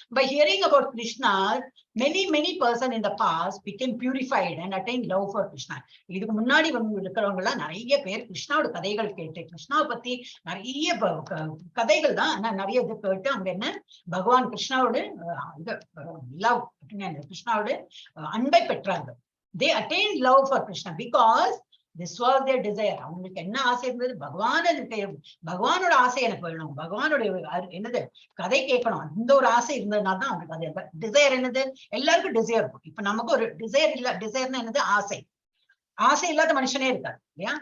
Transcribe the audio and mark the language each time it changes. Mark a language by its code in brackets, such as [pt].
[en] By hearing about Krishna, many person in the past became purified and attained love for Krishna. [ta] இதுக்கு முன்னாடி இருக்கிறவங்க எல்லாம் நிறைய பேர் கிருஷ்ணாவோட கதைகள் கேட்டு, கிருஷ்ணாவை பத்தி நிறைய கதைகள் தான், ஆனா நிறைய இது கேட்டு அவங்க என்ன பகவான் கிருஷ்ணாவோட லவ், கிருஷ்ணாவோட அன்பை பெற்றார்கள். [en] They attained love for Krishna because this was their desire. [ta] அவங்களுக்கு என்ன ஆசை இருந்தது, பகவானோட ஆசை எனக்கு வேணும், பகவானோட என்னது கதை கேட்கணும், அந்த ஒரு ஆசை இருந்ததுனால தான் அவங்களுக்கு அது டிசைர். என்னது, எல்லாருக்கும் டிசைர் இருக்கும். இப்ப நமக்கு ஒரு டிசைர் இல்ல, டிசைர்னா என்னது, ஆசை இல்லாத மனுஷனே இருக்காரு இல்லையா.